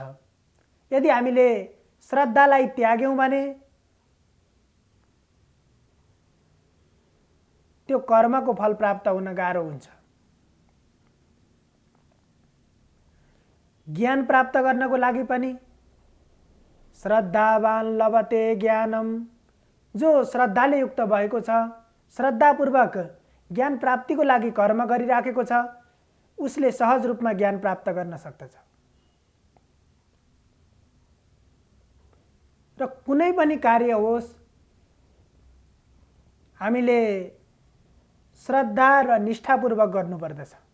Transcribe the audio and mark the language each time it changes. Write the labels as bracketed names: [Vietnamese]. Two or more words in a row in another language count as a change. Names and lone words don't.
[Nepali] यदि हामीले श्रद्धालाई त्याग्यौं भने त्यो कर्मको फल प्राप्त हुन गाह्रो हुन्छ। ज्ञान प्राप्त गर्नको लागि पनि [Sanskrit] श्रद्धावान लभते ज्ञानम, [Nepali] जो श्रद्धाले युक्त भएको छ, श्रद्धापूर्वक ज्ञान प्राप्तिको लागि कर्म गरिराखेको छ, उसले सहज रूपमा ज्ञान प्राप्त गर्न सक्दछ। र कुनै पनि कार्य होस्, हामीले श्रद्धा र निष्ठापूर्वक गर्नुपर्दछ।